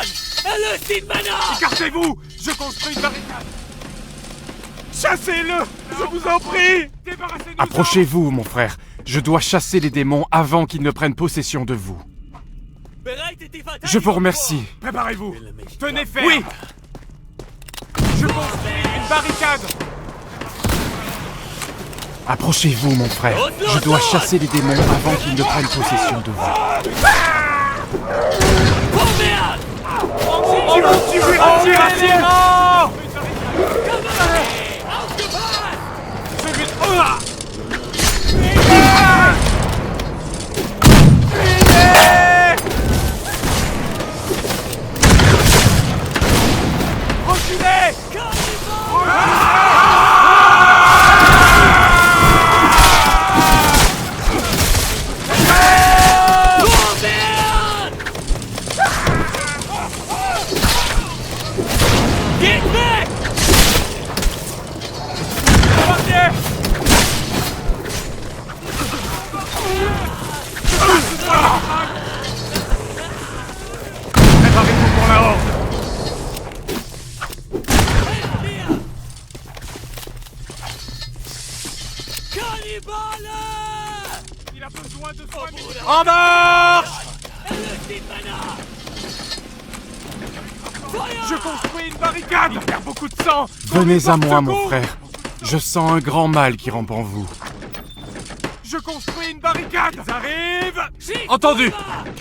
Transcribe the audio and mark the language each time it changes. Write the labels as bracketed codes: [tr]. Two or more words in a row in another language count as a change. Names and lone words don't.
[de] Erlöst ihn, Männer! [fr] Écartez-vous! Je construis une barricade! Chassez-le! Je vous en prie! Débarrassez-nous! Approchez-vous, mon frère. Je dois chasser les démons avant qu'ils ne prennent possession de vous. [de] Bereitet die Verteidigung [fr] Je vous remercie. Préparez-vous! Tenez ferme! Oui. Je construis une barricade! Approchez-vous, mon frère. Je dois chasser les démons avant qu'ils ne prennent possession de vous. [de] Vorwärts! [fr] Ils vont tuer un tir à tir! [de] Aufgepasst! [fr] Reculez! [de] Vorwärts! Geht weg! [fr] Portier! Préparez-vous pour la horde! [de] Kannibale! [fr] Il a besoin de soins médicaux. En En marche! [de] Erlöst ihn, Männer! Feuer! [fr] Je construis une barricade! Il perd beaucoup de sang! Venez à moi, Secours! mon frère. Je sens un grand mal qui rampe en vous. Je construis une barricade! Ils arrivent! [de] Schießt [fr] Entendu. [de] rüber!